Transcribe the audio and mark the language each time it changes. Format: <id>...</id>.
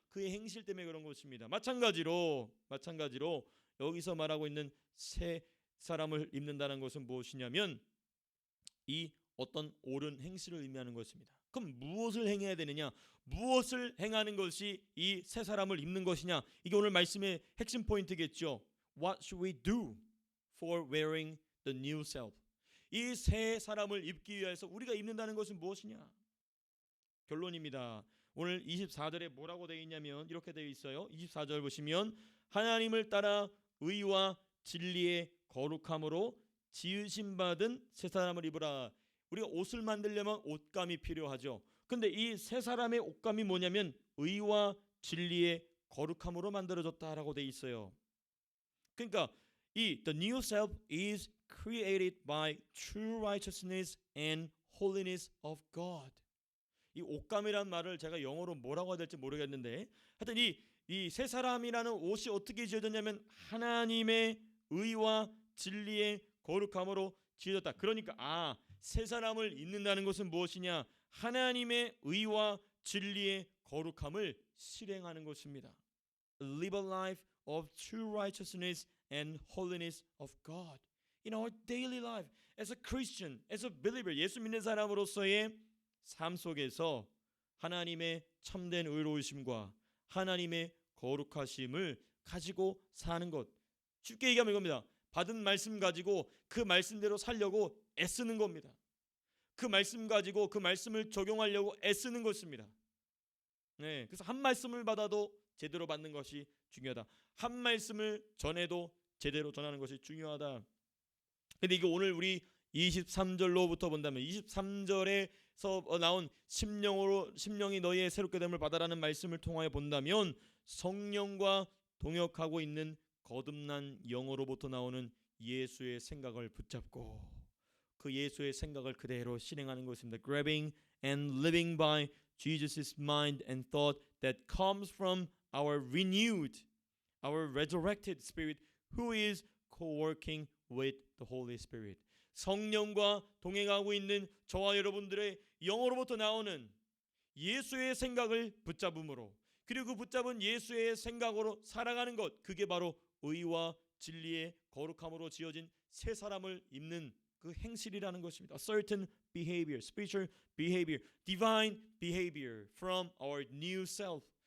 <ko>그의 행실 때문에 그런 것입니다. 마찬가지로 여기서 말하고 있는 새 사람을 입는다는 것은 무엇이냐면 이 어떤 옳은 행실을 의미하는 것입니다. 그럼 무엇을 행해야 되느냐? 무엇을 행하는 것이 이 새 사람을 입는 것이냐? 이게 오늘 말씀의 핵심 포인트겠죠.</ko> <en>What should we do for wearing the new self.</en> <ko>이 새 사람을 입기 위해서 우리가 입는다는 것은 무엇이냐? 결론입니다. 오늘 24절에 뭐라고 되어 있냐면 이렇게 되어 있어요. 24절 보시면 하나님을 따라 의와 진리의 거룩함으로 지으신 받은 새 사람을 입으라. 우리가 옷을 만들려면 옷감이 필요하죠. 근데 이 새 사람의 옷감이 뭐냐면 의와 진리의 거룩함으로 만들어졌다라고 되어 있어요. 그러니까 이</ko> <en>the new self is created by true righteousness and holiness of God.</en> <ko>이 옷감이란 말을 제가 영어로 뭐라고 해야 될지 모르겠는데 하여튼 이 새 사람이라는 옷이 어떻게 지어졌냐면 하나님의 의와 진리의 거룩함으로 지어졌다. 그러니까 새 사람을 입는다는 것은 무엇이냐? 하나님의 의와 진리의 거룩함을 실행하는 것입니다.</ko> <en>Live a life of true righteousness and holiness of God in our daily life as a Christian, as a believer.</en> <ko>예수 믿는 사람으로서의 삶 속에서 하나님의 참된 의로우심과 하나님의 거룩하심을 가지고 사는 것. 쉽게 얘기하면 이겁니다. 받은 말씀 가지고 그 말씀대로 살려고 애쓰는 겁니다. 그 말씀 가지고 그 말씀을 적용하려고 애쓰는 것입니다. 네, 그래서 한 말씀을 받아도 제대로 받는 것이 중요하다. 한 말씀을 전해도 제대로 전하는 것이 중요하다. 근데 이게 오늘 우리 23절로부터 본다면 23절에서 나온 심령이 너희의 새롭게 됨을 받아라는 말씀을 통하여 본다면 성령과 동역하고 있는 거듭난 영으로부터 나오는 예수의 생각을 붙잡고 그 예수의 생각을 그대로 실행하는 것입니다.</ko> <en>Grabbing and living by Jesus' mind and thought that comes from our renewed, our resurrected spirit who is co-working with the Holy Spirit.</en> <ko>성령과 동행하고 있는 저와 여러분들의 영으로부터 나오는 예수의 생각을 붙잡음으로 그리고 그 붙잡은 예수의 생각으로 살아가는 것, 그게 바로 의와 진리의 거룩함으로 지어진 새 사람을 입는 그 행실이라는 것입니다.</ko> <en>A certain behavior, spiritual behavior, divine behavior from our new self.</en>